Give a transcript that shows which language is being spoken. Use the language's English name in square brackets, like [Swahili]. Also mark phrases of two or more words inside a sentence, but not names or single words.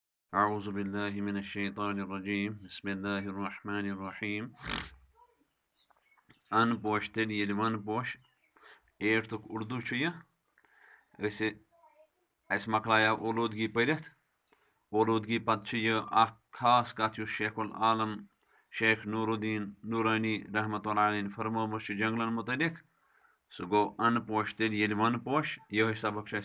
[Arabic] أعوذ بالله من الشيطان الرجيم بسم الله الرحمن الرحيم [Kashmiri] أن پوش تیٚلہِ ییٚلہِ وَن پوش 8th اردو چھُ یہِ اَسہِ مۄکلایو اولوٗدگی پٔرِتھ اولوٗدگی پَتہٕ چھُ یہِ اکھ خاص کَتھ یُس شیخ العالم شیخ نوٗرالدیٖن نوٗرانی [Arabic] رحمتُ اللہ علیہ [Kashmiri] فرمومُت چھُ جنٛگلن مُتعلِق سُہ گوٚو اَن پوش تیٚلہِ ییٚلہِ وَن پوش یِہوے سبق چھُ